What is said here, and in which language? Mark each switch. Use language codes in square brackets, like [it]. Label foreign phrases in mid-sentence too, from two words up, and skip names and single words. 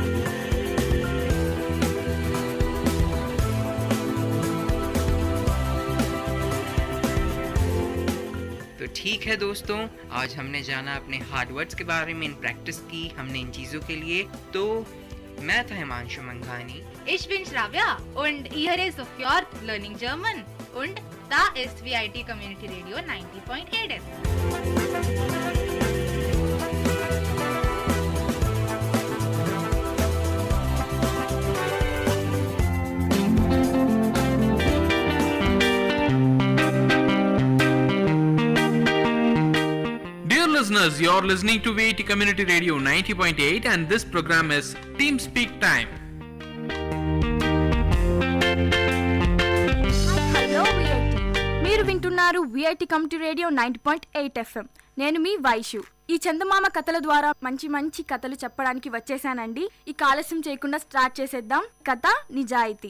[hi] तो ठीक है दोस्तों, आज हमने जाना अपने [en] hard words [hi] के बारे में, इन प्रैक्टिस की हमने इन चीज़ों के लिए। तो मैं था हिमांशु मंघानी। [de] Ich bin Shravya und hier ist Sofjord Learning German und da ist VIT Community Radio 90.8 FM. [en] Listeners, you're listening to VIT Community Radio 90.8 and this program is Team Speak Time. [te] హలో VIT, మీరు వింటున్నారు VIT కమ్యూనిటీ రేడియో 90.8 FM. నేను మీ వైషు. ఈ చందమామ కథల ద్వారా మంచి మంచి కథలు చెప్పడానికి వచ్చేసానండి. ఈ ఆలస్యం చేయకుండా స్టార్ట్ చేసేద్దాం. కథ నిజాయితీ.